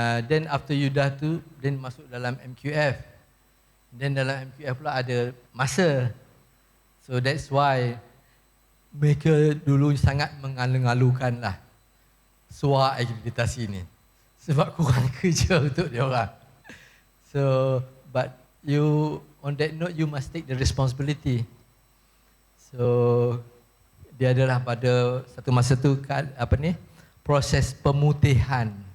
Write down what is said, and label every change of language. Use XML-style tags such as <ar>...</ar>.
<ms>Then after you dah tu, then masuk dalam MQF. Then dalam MQF pula ada masa.</ms> <en>So that's why</en> <ms>mereka dulu sangat mengalu-alukan lah suara akreditasi ni. Sebab kurang kerja untuk dia orang.</ms> <en>So, but you, on that note, you must take the responsibility.</en> <ms>So, dia adalah pada satu masa tu proses pemutihan.</ms>